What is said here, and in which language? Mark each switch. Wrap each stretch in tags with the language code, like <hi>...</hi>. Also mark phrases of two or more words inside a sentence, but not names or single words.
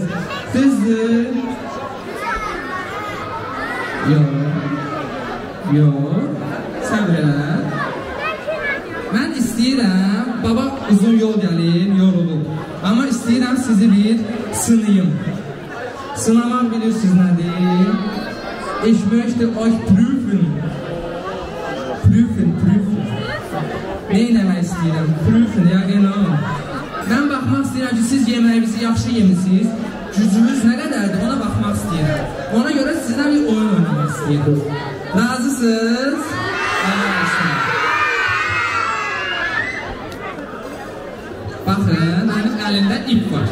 <az>Düzdür? Yox. Səbr elə. Mən istəyirəm, baba uzun yol gəlir, yorulub. Amma istəyirəm sizi bir sınayım. Sınamaq bilirsiniz nədir?</az> <de>Ich möchte euch prüfen. Prüfen.</de> <az>Ne eləmək istəyirəm?</az> <de>Prüfen, ya genau.</de> <az>Mən baxmaq istəyirəm ki, siz yeməyinizi yaxşı yemişsiniz. Gücünüz nə qədərdir, ona baxmaq istəyirəm. Ona görə sizdən bir oyun oynamaq istəyirəm. Razısınız? Baxın, mənim əlimdə ip var.</az>